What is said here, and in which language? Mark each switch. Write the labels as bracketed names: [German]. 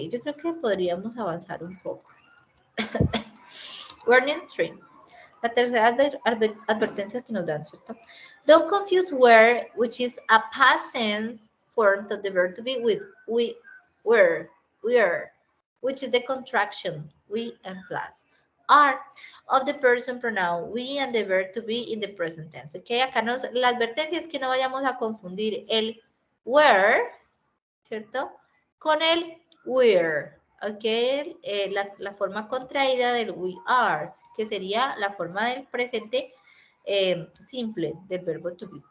[Spanish] Yo creo que podríamos avanzar un poco. [English] Warning 3. [Spanish] La tercera advertencia que nos dan, ¿cierto? [English] Don't confuse were, which is a past tense form of the verb to be, with we were, which is the contraction, we and plus. Are of the person pronoun we and the verb to be in the present tense. [Spanish] Okay, acá la advertencia es que no vayamos a confundir el were, ¿cierto? Con el we're. Ok, la forma contraída del we are, que sería la forma del presente simple del verbo to be.